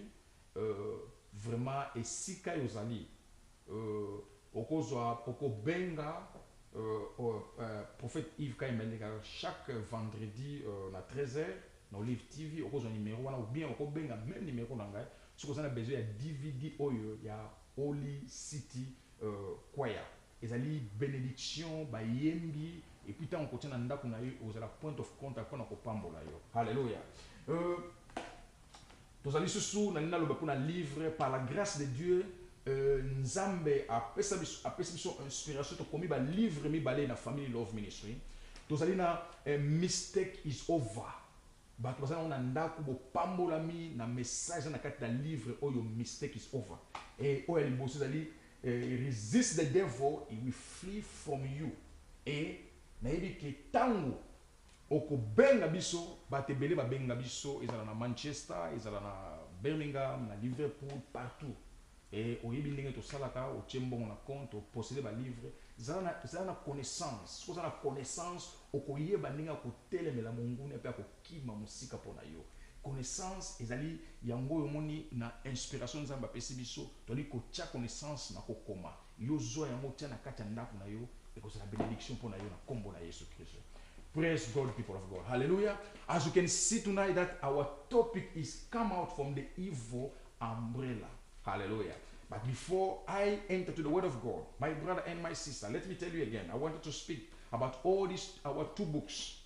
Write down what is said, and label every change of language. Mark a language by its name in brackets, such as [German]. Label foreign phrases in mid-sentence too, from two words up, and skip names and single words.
[Lingala] Vraiment esika yozali okozwa okobenga prophète Yves Kayembe [French] chaque vendredi [Lingala] na 13h na Olive TV okozwa numéro wana, [French] ou bien [Lingala] okobenga même numéro na ngai soki ozana besoin ya DVD oyo ya Holy City choir. Ezali bénédiction bayembi, [French] et puis [Lingala] tant on na ndako na yo ozala [English] point of contact [Lingala] mpona kopambola yo. Alléluia. Tozali susu na nina loba mpona livre [French] par la grâce de Dieu. [Lingala] Nzambe apesa biso inspiration tokomi ba livre mibale na family Love Ministry. Tozali na mistake is over. Bato bazali na ndako bopambolami na message na kati na livre oyo mistake is over. Et oyo liboso ezali resist the devil, he will flee from you. Et nayebi ke tango okobenga biso batebele babenga biso, ezala na Manchester, ezala na Birmingham, na Liverpool, partout. Et oyebi ndenge tosalaka otie mbongo na compte oposede ba livre, ezala na connaissance. Soki na connaissance okoyeba ndenge akotelemela monguna mpe akokima mosika mpona yo. Connaissance ezali yango yomoni na inspiration nzambe apesi biso, toli kotia connaissance na kokoma yo zwa yango tia na kati ya ndako na yo, ekozala bénédiction mpona yo na kombo na Yesu Kristo. [English] Praise God, people of God. Hallelujah. As you can see tonight that our topic is come out from the evil umbrella. Hallelujah. But before I enter to the word of God, my brother and my sister, let me tell you again, I wanted to speak about all these, our two books.